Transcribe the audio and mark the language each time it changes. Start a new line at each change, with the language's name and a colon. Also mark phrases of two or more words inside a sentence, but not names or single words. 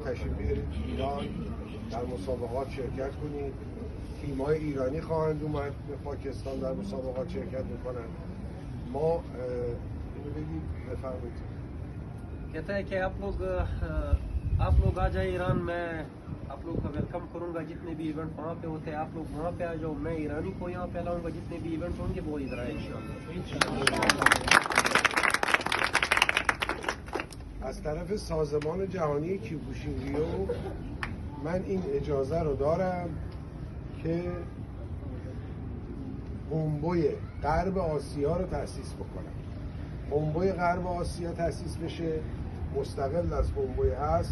Persian: تشریف بیارید ایران، در مسابقات شرکت کنید. تیم‌های ایرانی خواهند اومد به پاکستان در مسابقات شرکت میکنن. ما اینو بگید بفرمایید.
Hindi: कहता है कि आप लोग आ जाए ईरान, मैं आप लोग का वेलकम करूंगा. जितने भी इवेंट वहाँ पे होते हैं आप लोग वहाँ पे आ जाओ. मैं ईरानी को यहाँ पे लाऊंगा. जितने भी इवेंट होंगे वो इधर आए इंशाअल्लाह.
Persian: از طرف سازمان جهانی کیوکوشین-ریو من این اجازه رو دارم که هومبوی غرب آسیا رو تأسیس بکنم. هومبوی غرب آسیا تأسیس بشه، مستقل از هومبوی هست.